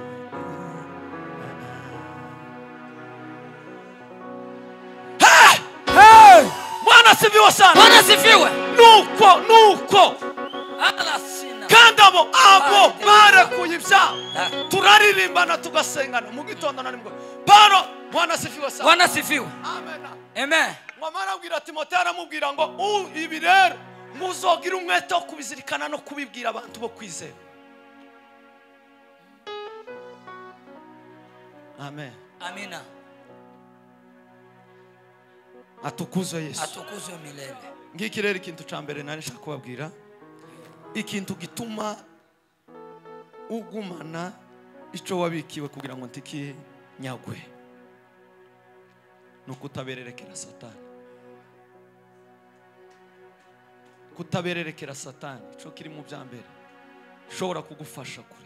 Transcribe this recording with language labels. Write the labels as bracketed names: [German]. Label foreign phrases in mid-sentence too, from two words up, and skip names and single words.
[Swahili] Bwana sifiwe sana. Bwana sifiwe. [Kinyarwanda] Nuko kandi abo barakuye ibyaha turaririmbana tugasengana mu gitondo na nimugoroba. [Swahili] Paulo Bwana sifiwe sana. Bwana sifiwe. Amen. Amen. [Kinyarwanda] Mwamara abwira Timoteyo aramubwira ngo ibi rero muzogira umwete wo kubizirikana no kubibwira abantu bo kwizera. [Swahili] Amen. Amina. Atukuzwe Yesu. Atukuzwe milele. [Kinyarwanda] Ngiki rero ikintu cyambere nari nshaka kubabwira, ikintu gituma ugumana ico wabikiwe kugira ngo ntiki nyagwe no kutabererekera Satani. Kutabererekera Satani ico kiri mu byambere shobora kugufasha kuri.